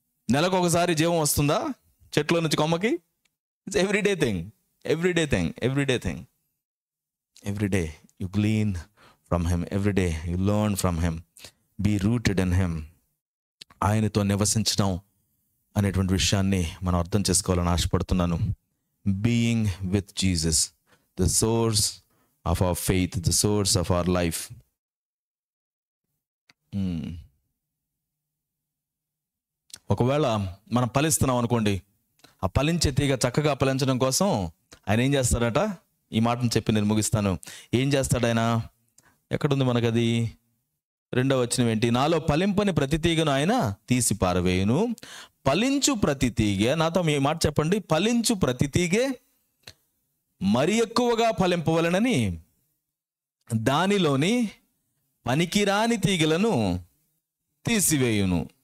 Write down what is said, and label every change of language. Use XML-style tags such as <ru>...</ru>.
<te>నెలకు ఒకసారి జీవం వస్తుందా చెట్లో నుంచి కొమ్మకి?</te> <en>It's everyday thing, everyday thing, everyday thing. Everyday you glean from him, everyday you learn from him, be rooted in him.</en> <te>ఆయనతో నివసించడం అనేటువంటి విషయాన్ని మనం అర్థం చేసుకోవాలని ఆశపడుతున్నాను.</te> <en>Being with Jesus, the source of our faith, the source of our life.</en> <te>ఒకవేళ మనం ఫలిస్తున్నాం అనుకోండి, ఆ ఫలించే తీగ చక్కగా ఫలించడం కోసం ఆయన ఏం చేస్తాడట? ఈ మాటను చెప్పి నేను ముగిస్తాను. ఏం చేస్తాడు ఆయన? ఎక్కడుంది మనకది? 2వ వచనం ఏంటి? నాలో ఫలింపని ప్రతి తీగను ఆయన తీసి పారవేయును, ఫలించు ప్రతి తీగ, నాతో మీ మాట చెప్పండి, ఫలించు ప్రతి తీగే మరి ఎక్కువగా ఫలింపవలనని దానిలోని పనికిరాని తీగలను తీసివేయును.</te>